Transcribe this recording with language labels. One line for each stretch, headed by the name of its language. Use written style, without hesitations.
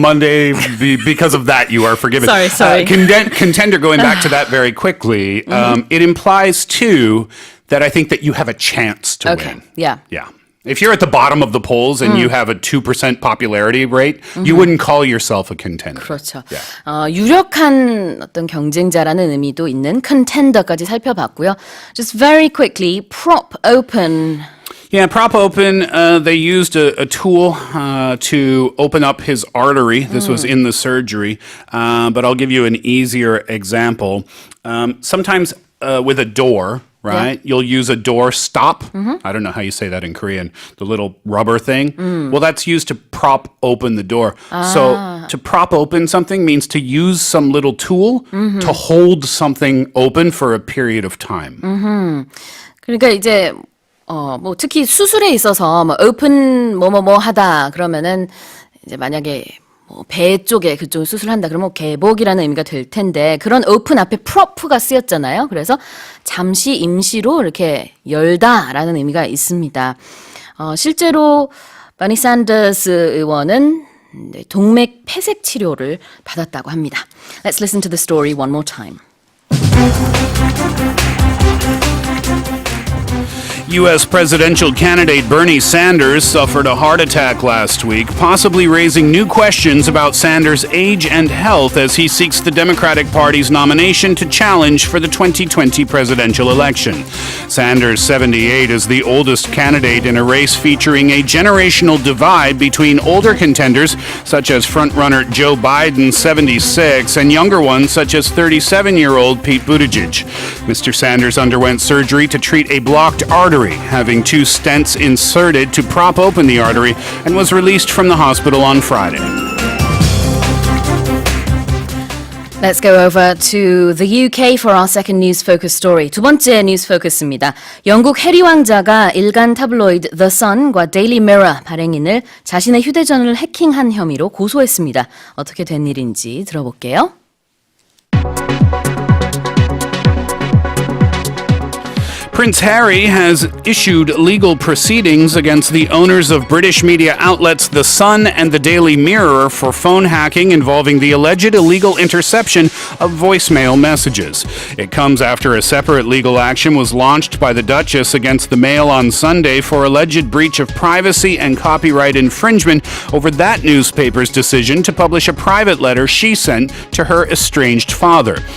English: Monday, because of that, you are forgiven. Sorry. Contender, going back to that very quickly, it implies, too, that I think that you have a chance to Okay, win. yeah. Yeah. If you're at the bottom of the polls and you have a 2% popularity rate, you wouldn't call yourself a contender.
Korean: 그렇죠.
English: Yeah.
Korean: 유력한 어떤 경쟁자라는 의미도 있는 contender까지 살펴봤고요.
English: Just very quickly, prop open. Yeah, prop open, they used a tool to open up his artery. This was in the surgery, but I'll give you an easier example. Sometimes with a door, right, you'll use a door stop. I don't know how you say that in Korean, the little rubber thing. Well, that's used to prop open the door. So to prop open something means to use some little tool to hold something open for a period of time.
Korean: 그러니까 이제 뭐 특히 수술에 있어서 뭐 open 뭐뭐뭐 하다 그러면은 이제 만약에 뭐 배 쪽에 그쪽 수술한다 그러면 개복이라는 의미가 될 텐데 그런 open 앞에 prop가 쓰였잖아요. 그래서 잠시 임시로 이렇게 열다라는 의미가 있습니다. 실제로 버니 샌더스 의원은 동맥 폐색 치료를 받았다고 합니다.
English: Let's listen to the story one more time. U.S. presidential candidate Bernie Sanders suffered a heart attack last week, possibly raising new questions about Sanders' age and health as he seeks the Democratic Party's nomination to challenge for the 2020 presidential election. Sanders, 78, is the oldest candidate in a race featuring a generational divide between older contenders, such as frontrunner Joe Biden, 76, and younger ones, such as 37-year-old Pete Buttigieg. Mr. Sanders underwent surgery to treat a blocked artery, having 2 stents inserted to prop open the artery, and was released from the hospital on Friday. Let's go over to the UK for our second news focus story.
Korean: 두 번째 뉴스 포커스입니다. 영국 해리 왕자가 일간 타블로이드 The Sun과 Daily Mirror 발행인을 자신의 휴대전화를 해킹한 혐의로 고소했습니다. 어떻게 된 일인지 들어볼게요.
English: Prince Harry has issued legal proceedings against the owners of British media outlets The Sun and the Daily Mirror for phone hacking involving the alleged illegal interception of voicemail messages. It comes after a separate legal action was launched by the Duchess against the Mail on Sunday for alleged breach of privacy and copyright infringement over that newspaper's decision to publish a private letter she sent to her estranged father.